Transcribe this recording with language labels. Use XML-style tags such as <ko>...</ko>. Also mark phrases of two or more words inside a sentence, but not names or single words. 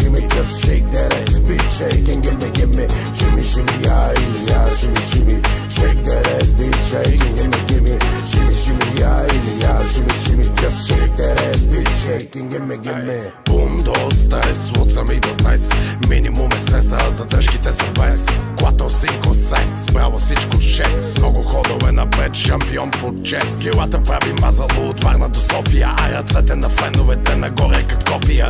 <en>just shake that ass, bitch, shake and give me, shimmy, shimmy, yeah, shimmy, shimmy, shake that ass, bitch, shake and give me, shimmy, shimmy, yeah, shimmy, shimmy, just shake that ass, bitch, shake and give me.</en> <bg>Бум до стрес, луд съм и до днес. Минимум е стреса, а задръжките са без. Клато синко сес, браво всичко 6. Много ходове напред, шампион по чест. Килата прави мазало от Варна до София, а ръцете на феновете нагоре като копия.</bg>